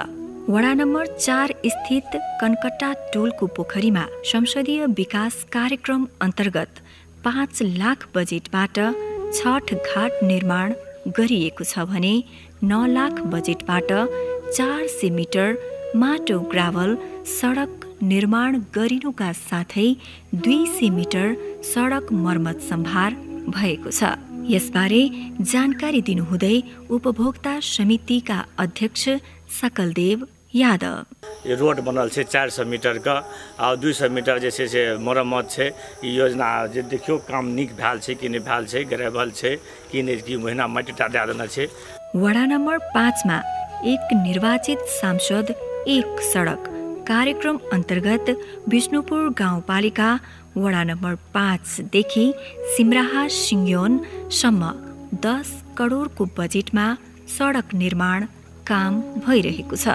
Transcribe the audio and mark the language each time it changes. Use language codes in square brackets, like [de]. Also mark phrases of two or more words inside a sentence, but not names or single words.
[ne] वडा नम्बर 4 स्थित कनकट्टा टोलको पोखरीमा संसदीय विकास कार्यक्रम अन्तर्गत 5 लाख बजेटबाट छठ घाट निर्माण गरिएको छ भने 9 लाख बजेटबाट 400 मिटर माटो ग्राभल सडक निर्माण गरिनुका साथै 200 मिटर सडक मर्मत सम्भार भएको छ। यसबारे जानकारी दिनुहुँदै उपभोक्ता समितिका अध्यक्ष सकलदेव यादव। [mai] ये रोड बनल छै 400 मीटर का और 200 मीटर जे छै से मरम्मत छै। ई योजना जे देखियो काम नीक भेल छै कि नहि भेल छै, ग्रेवल छै कि नहि, कि महीना माटिटा दे देना छै। [ne] वडा नम्बर 5 मा एक निर्वाचित सांसद एक सडक कार्यक्रम अन्तर्गत विष्णुपुर गाउँपालिका वडा नम्बर 5 देखि सिमराहा सिङ्योनसम्म 10 करोडको बजेटमा सडक निर्माण काम भइरहेको छ।